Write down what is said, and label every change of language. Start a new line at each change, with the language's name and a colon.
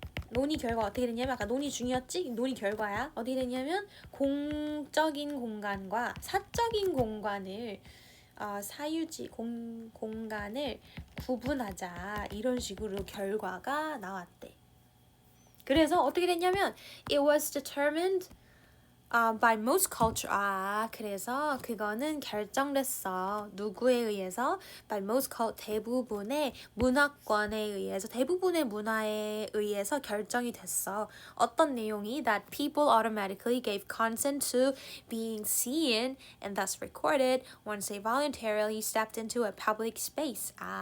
Korean: 논의 결과 어떻게 됐냐면 아까 논의 중이었지? 논의 결과야. 어떻게 됐냐면 공적인 공간과 사적인 공간을 사유지 공간을 구분하자 이런 식으로 결과가 나왔대. 그래서 어떻게 됐냐면
English: it was determined by most culture.
Korean: 그래서 그거는 결정됐어. 누구에 의해서? by most 대부분의 문화권에 의해서 대부분의 문화에 의해서 결정이 됐어. 어떤 내용이
English: that people automatically gave consent to being seen and thus recorded once they voluntarily stepped into a public space.